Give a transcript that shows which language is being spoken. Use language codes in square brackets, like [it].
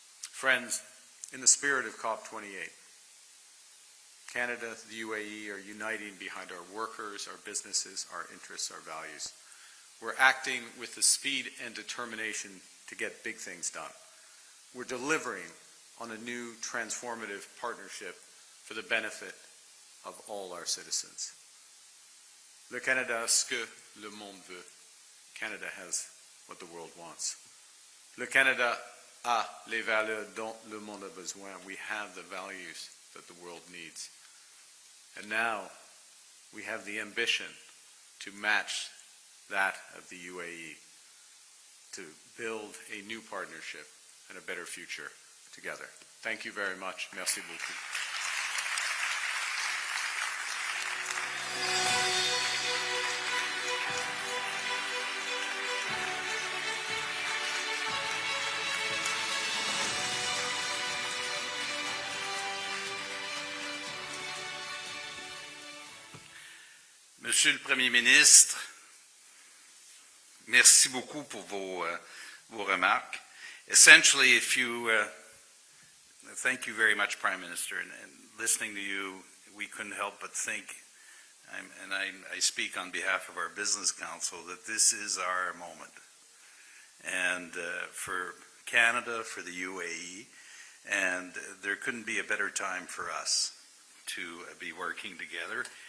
[en] Friends, in the spirit of COP28, Canada, the UAE are uniting behind our workers, our businesses, our interests, our values. We're acting with the speed and determination to get big things done. We're delivering on a new transformative partnership for the benefit of all our citizens. [fr] Le Canada a ce que le monde veut. [en] Canada has what the world wants. [fr] Le Canada a les valeurs dont le monde a besoin. [en] We have the values that the world needs. And now we have the ambition to match that of the UAE, to build a new partnership and a better future together. Thank you very much. [fr] Merci beaucoup. Monsieur le Premier ministre, merci beaucoup pour vos remarques. [en] Essentially, thank you very much, Prime Minister, and listening to you, we couldn't help but think, I speak on behalf of our Business Council, that this is our moment. And for Canada, for the UAE, and there couldn't be a better time for us to be working together.